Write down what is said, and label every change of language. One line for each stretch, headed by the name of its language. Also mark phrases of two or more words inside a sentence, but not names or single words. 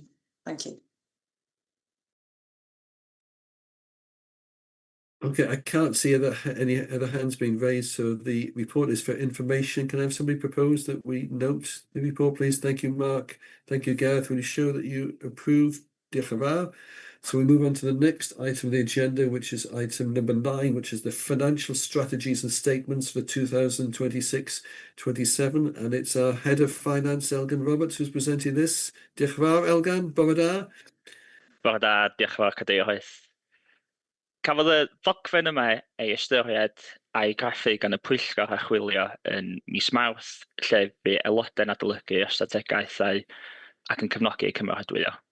English: Thank you. Okay, I can't see any other hands being raised, so the report is for information. Can I have somebody propose that we note the report, please? Thank you, Mark. Thank you, Gareth. Will you show that you approve?
Welsh: Diolch yn fawr.
English: So we move on to the next item of the agenda, which is item number 9, which is the financial strategies and statements for 2026-27. And it's our head of finance, Elgan Roberts, who's presenting this.
Welsh: Diolch yn fawr, Elgan. Bore da. Bore da, diolch yn fawr, Cadeirydd. Cafodd y ddogfen yma ei ystyried a'i graffu gan y Pwyllgor Archwilio yn mis Mawrth, lle bu aelodau'n adolygu y strategaethau ac yn cefnogi cymeradwyo.